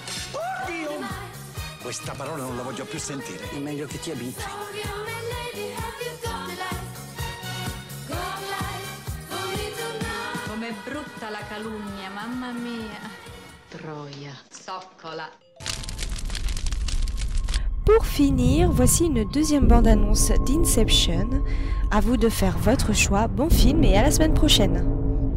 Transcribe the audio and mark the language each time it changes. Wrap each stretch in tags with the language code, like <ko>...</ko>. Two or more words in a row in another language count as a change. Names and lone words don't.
<it>Oddio! Questa parola non la voglio più sentire. È meglio che ti abitui. Com'è brutta la calunnia, mamma mia. Troia, zoccola.</it> <fr>Pour finir, voici une deuxième bande-annonce d'Inception. À vous de faire votre choix. Bon film et à la semaine prochaine.</fr>